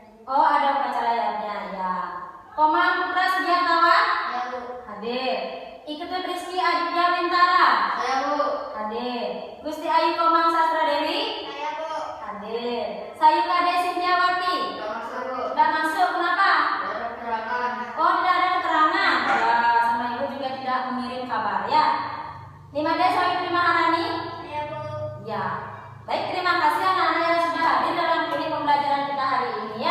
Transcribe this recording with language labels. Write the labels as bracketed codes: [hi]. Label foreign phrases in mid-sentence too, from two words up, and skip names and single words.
[id] Oh, ada upacara layarnya ya. Komang Putra Sugiartawan? Ya, Bu. Hadir. Iketut Rizky Aditya Bintara? Saya, Bu. Hadir. Gusti Ayu Komang Sastra Dewi? Saya, Bu. Hadir. Sayu Kade Sintiawati? Tidak masuk, Bu. Tidak masuk, kenapa? Tidak ada keterangan. Oh, tidak ada keterangan. Ya, sama ibu juga tidak mengirim kabar ya. Nimade Sawi Maharani? Saya, Bu. Ya. Baik, terima kasih anak-anak yang sudah hadir dalam klinik pembelajaran kita hari ini ya.